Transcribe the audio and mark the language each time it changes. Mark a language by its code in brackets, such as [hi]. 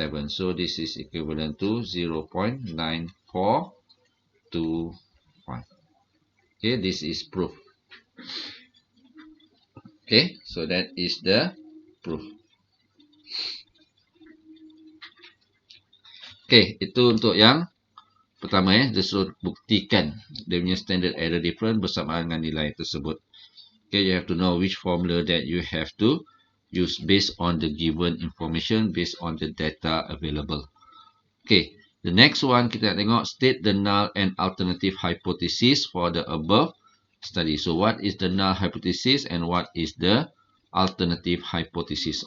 [en] So this is equivalent to 0.9425. Okay, this is proof. Okay, so that is the proof. [ms] Okay, itu untuk yang pertama dia suruh buktikan dia punya standard error difference bersamaan dengan nilai tersebut. [en] Okay, you have to know which formula that you have to use based on the given information, based on the data available. Okay, the next one [ms] kita nak tengok [en] state the null and alternative hypothesis for the above study. So what is the null hypothesis and what is the alternative hypothesis?